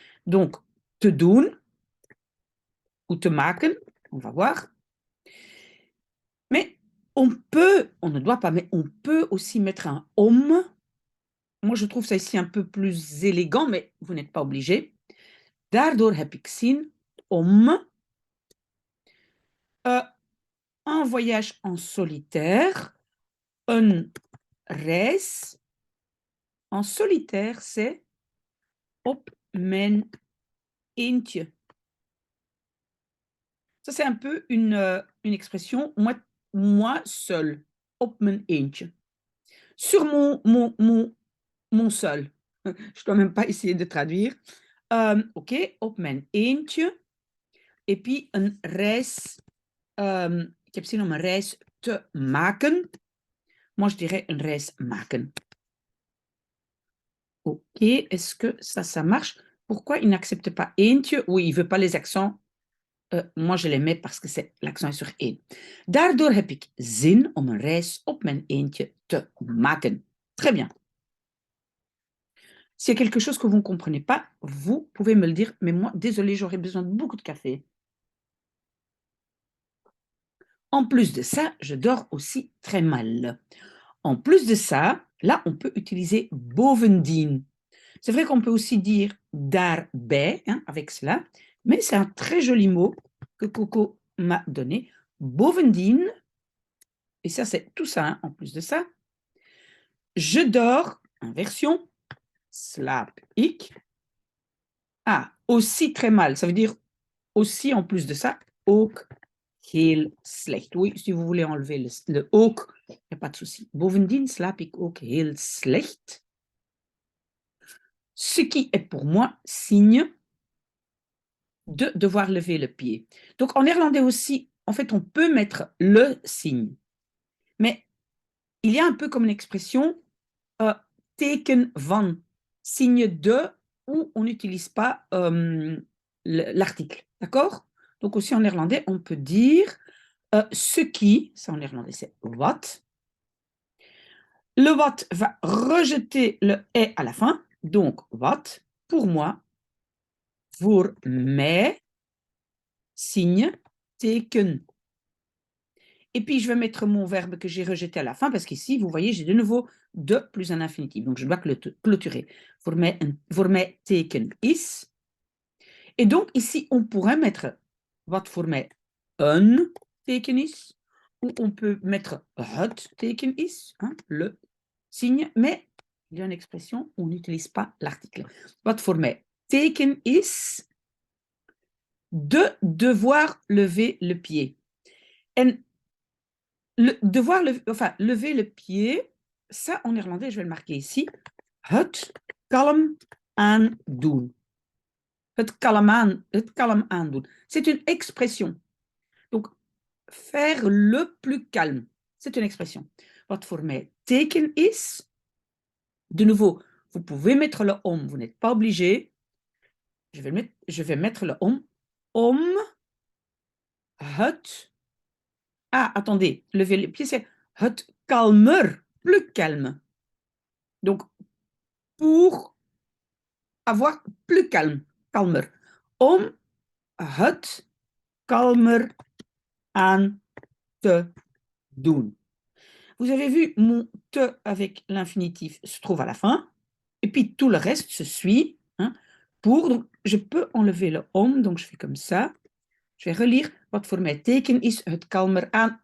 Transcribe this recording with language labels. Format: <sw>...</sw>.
<fr>Donc,</fr> <nl>te doen</nl> <fr>ou</fr> <nl>te maken,</nl> <fr>on va voir. Mais on ne doit pas, mais on peut aussi mettre un om. Moi, je trouve ça ici un peu plus élégant, mais vous n'êtes pas obligé.</fr> <nl>Daardoor heb ik zin om</nl> <fr>un voyage en solitaire,</fr> <nl>een reis</nl> <fr>en solitaire, c'est</fr> <nl>op mijn eentje.</nl> <fr>Ça, c'est un peu une expression, moi seul,</fr> <nl>op mijn eentje.</nl> <fr>Sur mon seul. Je ne dois même pas essayer de traduire. Ok,</fr> <nl>op mijn eentje.</nl> <fr>Et puis</fr> <nl>een reis, ik heb zin om een reis te maken.</nl> <fr>Moi, je dirais</fr> <nl>een reis maken.</nl> <fr>Ok, est-ce que ça marche? Pourquoi il n'accepte pas eentje? Oui, il ne veut pas les accents. Moi, je les mets parce que l'accent est sur één.</fr> <nl>Daardoor heb ik zin om een reis op mijn eentje te maken.</nl> <fr>Très bien. S'il y a quelque chose que vous ne comprenez pas, vous pouvez me le dire. Mais moi, désolé, j'aurais besoin de beaucoup de café. En plus de ça, je dors aussi très mal. En plus de ça, là, on peut utiliser bovendien. C'est vrai qu'on peut aussi dire daarbij, hein, avec cela, mais c'est un très joli mot que Coco m'a donné. Bovendien, et ça, c'est tout ça, hein, en plus de ça. Je dors, inversion,</fr> <nl>slaap ik.</nl> <fr>Ah, aussi très mal, ça veut dire aussi en plus de ça,</fr> <nl>ook heel slecht.</nl> <fr>Oui, si vous voulez enlever le ook, il n'y a pas de souci.</fr> <nl>Bovendien slaap ik ook heel slecht.</nl> <fr>Ce qui est pour moi signe de devoir lever le pied. Donc en néerlandais aussi, en fait, on peut mettre le signe. Mais il y a un peu comme une expression</fr> <nl>teken van,</nl> <fr>signe de, où on n'utilise pas l'article. D'accord? Donc aussi en néerlandais, on peut dire ce qui, ça en néerlandais c'est wat. Le wat va rejeter le est à la fin. Donc wat, pour moi, voor mij, signe, teken. Et puis, je vais mettre mon verbe que j'ai rejeté à la fin, parce qu'ici, vous voyez, j'ai de nouveau de plus un infinitif. Donc, je dois clôturer.</fr> <nl>Voor mij teken is.</nl> <fr>Et donc, ici, on pourrait mettre</fr> <nl>wat voor mij een teken is.</nl> <fr>Ou on peut mettre</fr> <nl>het teken is,</nl> <fr>hein, le signe. Mais il y a une expression où on n'utilise pas l'article.</fr> <nl>Wat voor mij teken is</nl> <fr>de devoir lever le pied. En devoir lever le pied, ça en néerlandais, je vais le marquer ici.</fr> <nl>Het kalm aandoen. Het kalm aandoen.</nl> <fr>C'est une expression. Donc, faire le plus calme. C'est une expression.</fr> <nl>Wat voor mij teken is,</nl> <fr>de nouveau, vous pouvez mettre le om, vous n'êtes pas obligé. Je vais mettre le</fr> <nl>om het.</nl> <fr>Ah, attendez, lever le pied, c'est</fr> <nl>het kalmer,</nl> <fr>plus calme. Donc, pour avoir plus kalmer.</fr> <nl>Om het kalmer aan te doen.</nl> <fr>Vous avez vu, mon te avec l'infinitif se trouve à la fin, et puis tout le reste se suit. Hein, donc, je peux enlever le om, donc je fais comme ça. Je vais relire.</fr> <nl>Wat voor mij teken is het kalmer aan.</nl>